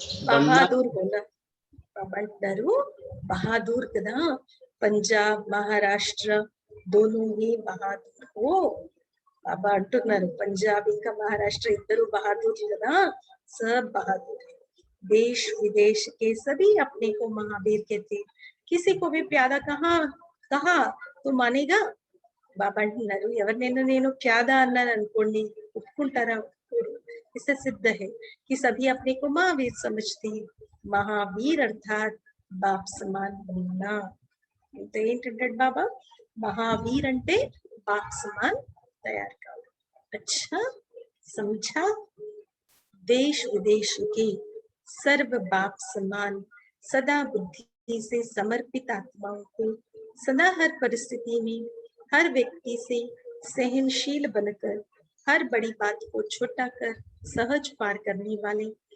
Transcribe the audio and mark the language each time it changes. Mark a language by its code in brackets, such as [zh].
[te] బహాదూర్ బాబా అంటారు, బహాదూర్ కదా, [hi] పంజాబ్ మహారాష్ట్ర దోనో హీ బహాదూర్ హో. [te] బాబా అంటున్నారు పంజాబ్ ఇంకా మహారాష్ట్ర ఇద్దరు బహాదూర్ కదా, [hi] सब बहादुर है. देश विदेश के सभी अपने को महावीर कहते. किसी को भी प्यादा कहा तो मानेगा. [te] బాబా అంటున్నారు ఎవరినైనా నేను ప్యాదా అన్నాను అనుకోండి, ఒప్పుకుంటారా? [hi] इससे सिद्ध है कि सभी अपने को महावीर समझते हैं. महावीर अर्थात बाप समान बनना. [te] అంటే ఏంటంటాడు బాబా, మహావీర్ అంటే బాప్ సమాన్ తయారు కావాలి. [hi] अच्छा समझा, देश विदेश के सर्व बाप समान सदा बुद्धि से समर्पित आत्माओं को सदा हर परिस्थिति में हर व्यक्ति से सहनशील बनकर हर बड़ी बात को छोटा कर सहज पार करने वाले,